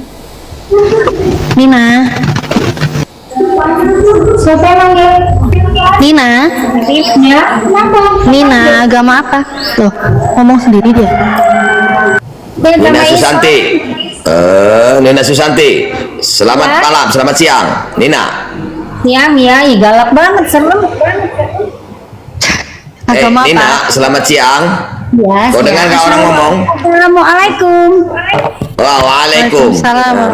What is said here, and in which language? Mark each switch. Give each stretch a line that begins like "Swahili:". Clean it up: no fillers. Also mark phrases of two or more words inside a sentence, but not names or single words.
Indonesian: Nina. Siapa manggil? Nina. Ya, kenapa? Nina, agama apa? Loh, ngomong sendiri dia. Nina Susanti. Nina Susanti. Selamat Ya. malam, selamat siang. Nina. Siang ya, ih, galak banget, serem. Agama Nina, apa? selamat siang. Ya, Kau dengar nggak orang ngomong?
Arabic: Assalamualaikum.
Indonesian: Waalaikum.
Arabic: Waalaikumsalam.